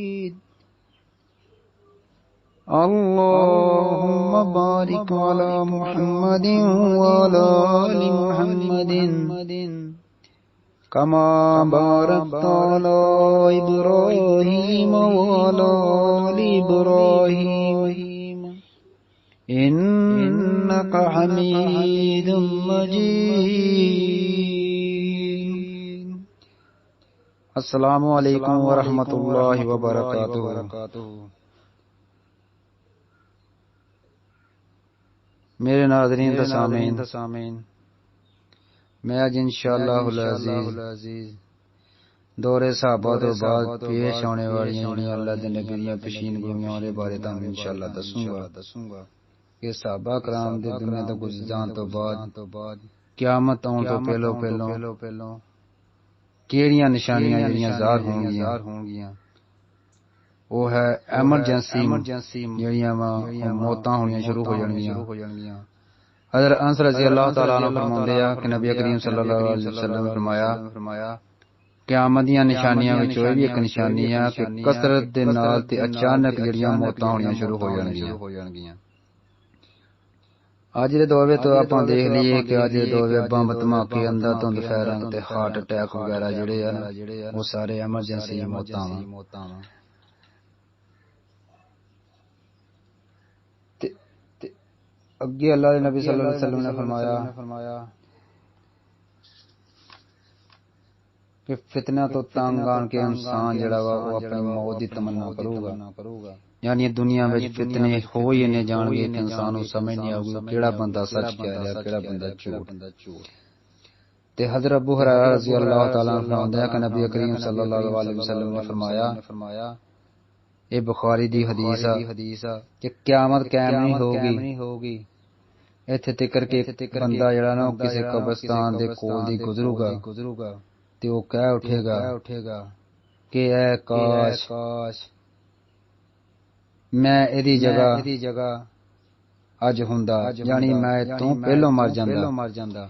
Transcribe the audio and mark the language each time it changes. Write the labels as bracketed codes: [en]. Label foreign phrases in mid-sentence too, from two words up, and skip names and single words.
[ar] اللهم بارك على محمد وعلى آل محمد كما باركت على إبراهيم وعلى آل إبراهيم إنك حميد مجيد. السلام عليكم ورحمة الله وبركاته. [pa] ਮੇਰੇ ਨਾਜ਼ਰੀਨ ਵ ਸਾਮੀਨ, ਮੈਂ ਅੱਜ ਇੰਸ਼ਾਅੱਲਾਹ ਦੌਰੇ ਸਹਾਬਾ ਤੋ ਬਾਦ ਪੇਸ਼ ਹੋਣੇ ਵਾਲੀ ਅੱਲਾਹ ਕੇ ਨਬੀ ਦੀ ਪੇਸ਼ੀਨ ਗੋਈਆਂ ਦੇ ਬਾਰੇ ਤੁਹਾਨੂੰ ਇੰਸ਼ਾਅੱਲਾਹ ਦੱਸੂੰਗਾ ਕਿ ਸਹਾਬਾ ਕਰਾਮ ਦੇ ਦੁਨੀਆ ਤੋ ਗੁਜ਼ਰ ਜਾਣ ਤੋ ਬਾਦ ਕਯਾਮਤ ਆਉਣ ਤੋ ਪਹਿਲੋ ਕਿਹੜੀਆਂ ਨਿਸ਼ਾਨੀਆਂ ਜਿਹੜੀਆਂ ਜ਼ਾਹਿਰ ਹੋਣਗੀਆਂ ਉਹ ਹੈ ਐਮਰਜੈਂਸੀ ਜਿਹੜੀਆਂ ਮੌਤਾਂ ਹੋਣੀਆਂ ਸ਼ੁਰੂ ਹੋ ਜਾਣਗੀਆਂ। ਹਜ਼ਰਤ ਅਨਸ [ar] رضي الله تعالى عنه [pa] ਫ਼ਰਮਾਂਦੇ ਆ ਕਿ ਨਬੀ ਕਰੀਮ [ar] صلى الله عليه وسلم [pa] ਨੇ ਫ਼ਰਮਾਇਆ ਕਯਾਮਤ ਦੀ ਨਿਸ਼ਾਨੀਆਂ ਵਿਚੋਂ ਭੀ ਇਕ ਨਿਸ਼ਾਨੀ ਹੈ ਕਿ ਕਸਰਤ ਦੇ ਨਾਲ ਤੇ ਅਚਾਨਕ ਜਿਹੜੀਆਂ ਮੌਤਾਂ ਹੋਣੀਆਂ ਸ਼ੁਰੂ ਹੋ ਜਾਣਗੀਆਂ। ਅੱਜ ਦੇ ਦੌਰ ਤੋ ਆਪਾਂ ਦੇਖ ਲੀਏ ਕਿ ਅੱਜ ਦੇ ਦੌਰ ਬੰਬ ਧਮਾਕੇ ਅੰਧਾਧੁੰਦ ਫਾਇਰਿੰਗ ਤੇ ਹਾਰਟ ਅਟੈਕ ਵਗੈਰਾ ਜਿਹੜੇ ਆ ਉਹ ਸਾਰੇ ਐਮਰਜੈਂਸੀ ਮੌਤਾਂ ਵਾ। ਅੱਗੇ ਅੱਲਾਹ ਕੇ ਨਬੀ [ar] صلى الله عليه وسلم [pa] ਨੇ ਫ਼ਰਮਾਇਆ ਕਿ ਫ਼ਿਤਨਾ ਤੋ ਤੰਗ ਆਣ ਕੇ ਇਨਸਾਨ ਜਿਹੜਾ ਵਾ ਉਹ ਅਪਣੀ ਮੌਤ ਕੀ ਤਮੰਨਾ ਕਰੂਗਾ। ਯਾਨੀ ਦੁਨੀਆ ਮੇਂ ਫ਼ਿਤਨੇ ਹੋ ਹੀ ਇੰਨੇ ਜਾਣਗੇ ਕਿ ਇਨਸਾਨ ਕੋ ਸਮਝ ਨਹੀਂ ਆਊਗੀ ਕਿਹੜਾ ਬੰਦਾ ਸੱਚ ਕਹਿ ਰਿਹਾ ਕਿਹੜਾ ਬੰਦਾ ਝੂਠ। ਤੇ ਹਜ਼ਰਤ ਅਬੂ ਹੁਰੈਰਾ [ar] رضي الله تعالى عنه [pa] ਫ਼ਰਮਾਤੇ ਹੈਂ ਕਿ ਨਬੀ ਕਰੀਮ ਸੱਲੱਲਾਹੁ [ar] عليه وسلم [pa] ਨੇ ਫ਼ਰਮਾਇਆ, ਇਹ ਬੁਖਾਰੀ ਦੀ ਹਦੀਸ ਹੈ ਕਿ ਕਯਾਮਤ ਕਾਇਮ ਨਹੀਂ ਹੋਗੀ ਇੱਥੇ ਤਿਕਰ ਕੇ ਬੰਦਾ ਜਿਹੜਾ ਨਾ ਕਿਸੀ ਕਬਰਿਸਤਾਨ ਦੇ ਕੋਲ ਦੀ ਗੁਜ਼ਰੂਗਾ ਤੇ ਉਹ ਕਹਿ ਉਠੇਗਾ ਕਿ ਐ ਕਾਸ਼ ਮੈਂ ਏਦੀ ਜਗ੍ਹਾ ਅੱਜ ਹੁੰਦਾ, ਯਾਨੀ ਮੈਂ ਤੂ ਪਹਿਲੋ ਮਰ ਜਾਂਦਾ।